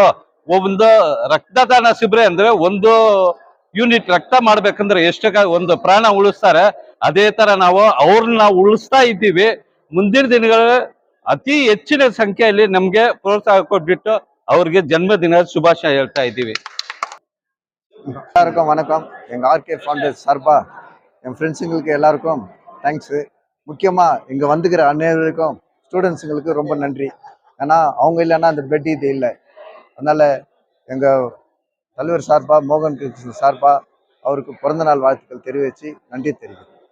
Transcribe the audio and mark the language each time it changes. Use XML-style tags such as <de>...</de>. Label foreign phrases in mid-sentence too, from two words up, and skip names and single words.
<kn>ಒಂದು ರಕ್ತದಾನ ಶಿಬಿರ ಅಂದ್ರೆ ಒಂದು ಯೂನಿಟ್ ರಕ್ತ ಮಾಡ್ಬೇಕಂದ್ರೆ ಎಷ್ಟು ಒಂದು ಪ್ರಾಣ ಉಳಿಸ್ತಾರೆ, ಅದೇ ತರ ನಾವು ಅವ್ರನ್ನ ಉಳಿಸ್ತಾ ಇದ್ದೀವಿ. ಮುಂದಿನ ದಿನಗಳಲ್ಲಿ ಅತಿ ಹೆಚ್ಚಿನ ಸಂಖ್ಯೆಯಲ್ಲಿ ನಮ್ಗೆ ಪ್ರೋತ್ಸಾಹ ಕೊಟ್ಬಿಟ್ಟು ಅವ್ರಿಗೆ ಜನ್ಮದಿನ ಶುಭಾಶಯ ಹೇಳ್ತಾ ಇದ್ದೀವಿ.</kn> <ta>எல்லாருக்கும் வணக்கம். எங்கள் ஆர்கே ஃபவுண்டேஷன் சார்பாக என் ஃப்ரெண்ட்ஸுங்களுக்கு எல்லாருக்கும் தேங்க்ஸு. முக்கியமாக இங்கே வந்துக்கிற அனைவருக்கும் ஸ்டூடெண்ட்ஸுங்களுக்கு ரொம்ப நன்றி. ஏன்னா அவங்க இல்லைன்னா அந்த பெட் இது இல்லை. அதனால் எங்கள் தலைவர் சார்பாக மோகன் கிருஷ்ணன் சார்பாக அவருக்கு பிறந்தநாள் வாழ்த்துக்கள் தெரிவித்து நன்றி தெரிவிக்கிறேன்.</ta>